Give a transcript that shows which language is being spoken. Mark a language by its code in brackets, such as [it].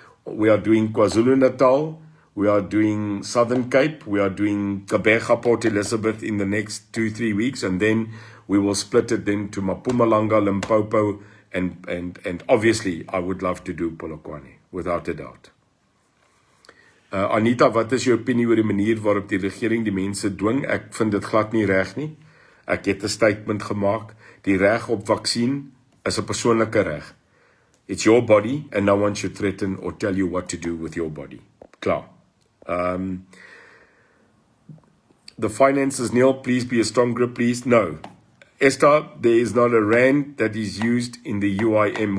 [en] We are doing KwaZulu-Natal. We are doing Southern Cape. We are doing Gqeberha, Port Elizabeth in the next 2-3 weeks. And then we will split it then to Mpumalanga, Limpopo, and obviously I would love to do Polokwane, without a doubt. [af] Anita, wat is jou opinie oor die manier waarop die regering die mense dwing? Ek vind dit glad nie reg nie. Ek het 'n statement gemaak. Die reg op vaksin is 'n persoonlike reg. [en] It's your body and no one should threaten or tell you what to do with your body. Klaar. The finances, Neil, please be a strong grip, please. No. Esther, there is not a rand that is used in the UIM.